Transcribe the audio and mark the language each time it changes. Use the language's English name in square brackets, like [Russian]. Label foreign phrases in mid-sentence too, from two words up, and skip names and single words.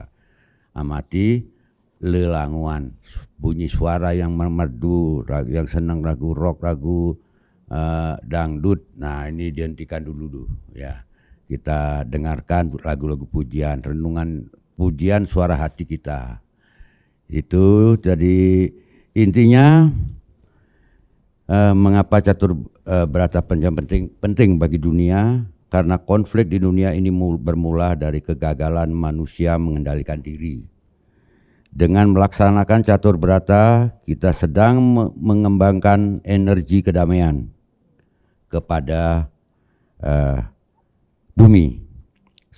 [Indonesian] Amati lelanguan, bunyi suara yang merdu, yang senang lagu rock, lagu dangdut. Nah, ini dihentikan dulu ya. Kita dengarkan lagu-lagu pujian, renungan pujian suara hati kita. Itu jadi intinya mengapa catur berata penyepian penting bagi dunia, karena konflik di dunia ini bermula dari kegagalan manusia mengendalikan diri. Dengan melaksanakan catur berata, kita sedang mengembangkan energi kedamaian kepada bumi.